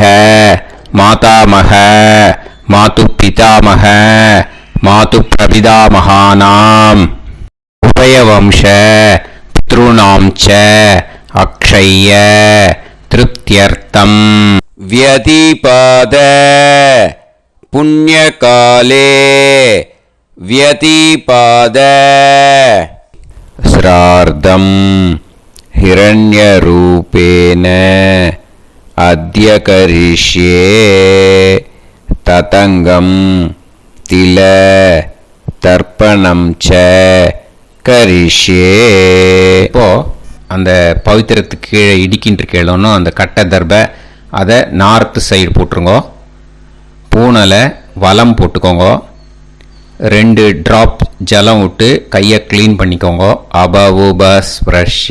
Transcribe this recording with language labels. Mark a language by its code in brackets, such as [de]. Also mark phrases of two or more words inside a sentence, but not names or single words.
[sa] मातामह मातु पितामह मातु प्रपितामहानाम् उभयवंश पितॄणां च अक्षय्य तृप्त्यर्थं व्यतीपात पुण्यकाले व्यतिपाद श्रार्धम् हिरण्यरूपेण अद्य करिष्ये ततङ्गम् तिल तर्पणं च करिष्ये. [ta] இப்போ அந்த பவித்திரத்துக்கு கீழே இடிக்கின்ற கேளோன்னு அந்த கட்டை தர்பை அதை நார்த்து சைடு போட்டுருங்க. பூனலை வலம் போட்டுக்கோங்க. 2 ட்ராப் ஜலம் விட்டு கையை க்ளீன் பண்ணிக்கோங்க. [sa] அபவுபஸ்ப்ரஷ்ய.